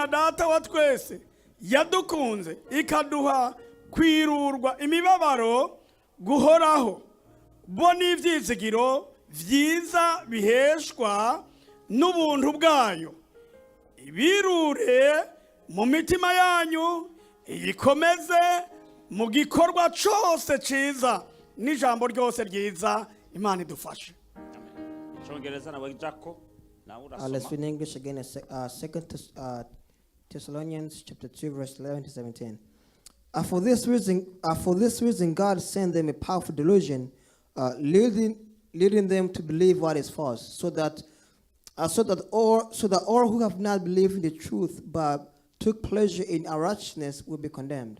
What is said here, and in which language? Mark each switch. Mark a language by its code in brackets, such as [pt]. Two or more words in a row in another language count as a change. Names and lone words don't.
[rn] data wa twese yadukunze ikaduha kwirurwa imibabaro guhoraho bo n'ivyizigiro vyiza biheshwa n'ubuntu bwayo ibirure mu mitima yanyu iyikomeze mu gikorwa cyose ciza n'ijambo ryose ryiza. Imana idufashe. [en] Let's read in English again. 2 Thessalonians chapter 2 verse 11 to 17. For this reason God sent them a powerful delusion, leading them to believe what is false, so that all who have not believed in the truth but took pleasure in unrighteousness will be condemned.